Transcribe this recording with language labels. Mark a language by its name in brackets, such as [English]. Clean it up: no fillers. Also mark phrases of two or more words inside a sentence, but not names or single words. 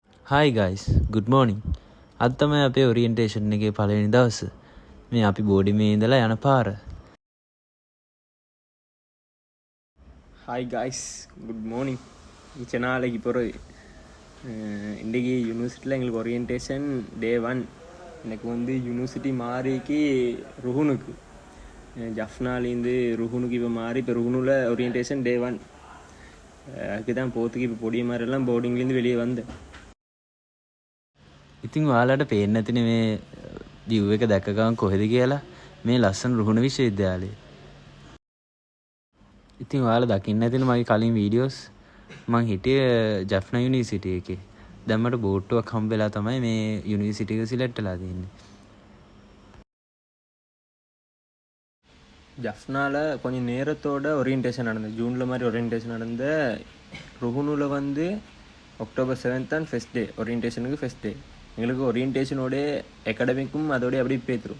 [English] Hi guys, good morning. [Sinhala] අද තමයි අපේ ඔරියන්ටේෂන් එකේ පළවෙනි දවස. මේ අපි බෝඩි මේ ඉඳලා යන පාර. [English] hi guys good morning [Tamil] மிச்ச நாளைக்கு பிறகு இன்றைக்கி யூனிவர்சிட்டியில் எங்களுக்கு [English] orientation day 1. [Tamil] எனக்கு வந்து யூனிவர்சிட்டி மாறிக்கு ருகுனுக்கு ஜஃப்னாலேருந்து ருகுனுக்கு இப்போ மாறி இப்போ ருகுனுவில் [English] orientation day 1. [Tamil] அதுக்கு தான் போகிறதுக்கு இப்போ பொடிய மாதிரிலாம் போர்டிங்லேருந்து வெளியே வந்தேன். [Sinhala] ඉතින් ඔයාලට පේන්නේ නැතිනේ මේ view එක දැක්ක ගමන් කොහෙද කියලා. මේ ලස්සන රුහුණ විශ්වවිද්‍යාලය. ඉතින් ඔයාලා දකින්න නැතිනේ මගේ කලින් වීඩියෝස්. මං හිටියේ ජෆ්නා යුනිවර්සිටි එකේ. දැන් මට බෝට්ටුවක් හම්බෙලා තමයි මේ යුනිවර්සිටි එක සිලෙක්ට් වෙලා තියෙන්නේ. [Tamil] ஜஃப்னாவில் கொஞ்சம் நேரத்தோட ஓரியன்டேஷன் நடந்தது. ஜூனில் மாதிரி ஓரியன்டேஷன் நடந்த ருகுனுவில் வந்து October 7th தான் [English] first day. [Tamil] ஓரியன்டேஷனுக்கு [English] first day. [Tamil] எங்களுக்கு ஓரியன்டேஷனோட அகாடமிக்கும் அதோடய அப்படியே பேத்துரும்.